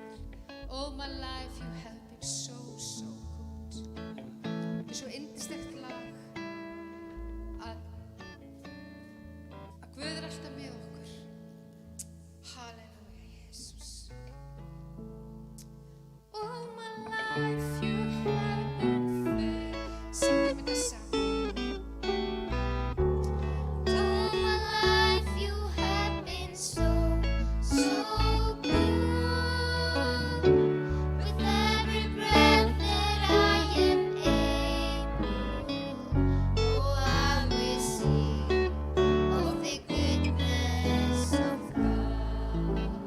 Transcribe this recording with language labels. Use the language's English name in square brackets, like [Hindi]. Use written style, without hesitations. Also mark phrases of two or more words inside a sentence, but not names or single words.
[English] All my life you have been so good. [Icelandic] Þetta svo yndislegt lag að Guð alltaf með okkur. [English] Halleluja, Jesus. All my life you have been faithful. [Icelandic] Syngjum þetta saman. [English] All my life you have been so good. With every breath that I am able, oh, I will sing of the goodness of God.